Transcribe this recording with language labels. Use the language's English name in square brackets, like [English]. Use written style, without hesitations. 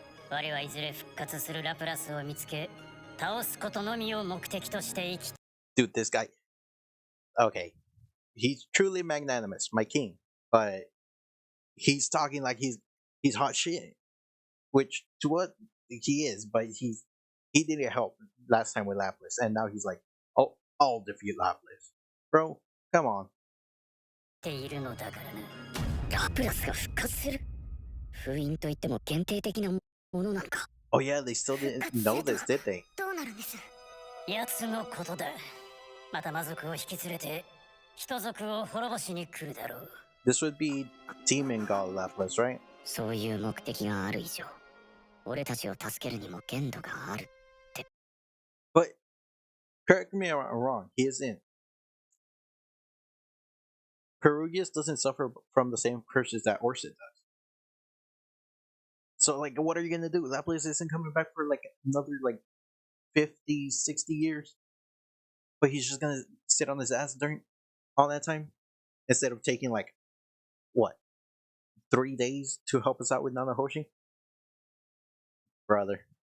[Japanese] 我はいずれ復活するラプラスを見つけ、倒すことのみを目的として生き。 [English] Dude, this guy. Okay, he's truly magnanimous, my king, but he's talking like he's hot shit, which to what he is, but he didn't help last time with Lapis, and now he's like, oh, I'll defeat Lapis, bro. Come on. [Japanese] ているのだからな。ラプラスが復活する。封印といっても限定的なものなのか。 [English] Oh yeah, they still didn't know this, did they? [Japanese] どうなるんです？奴のことだ。また魔族を引き連れて人族を滅ぼしに来るだろう。 [English] This would be Demon God Lapis, right? [Japanese] そういう目的がある以上、俺たちを助けるにも限度があるって。 [English] But correct me if I'm wrong. He isn't. Perugius doesn't suffer from the same curses that Orsid does. So, like, what are you gonna do? Lapis isn't coming back for like another like 50, 60 years, but he's just gonna sit on his ass during all that time instead of taking like what 3 days to help us out with Nanahoshi, brother.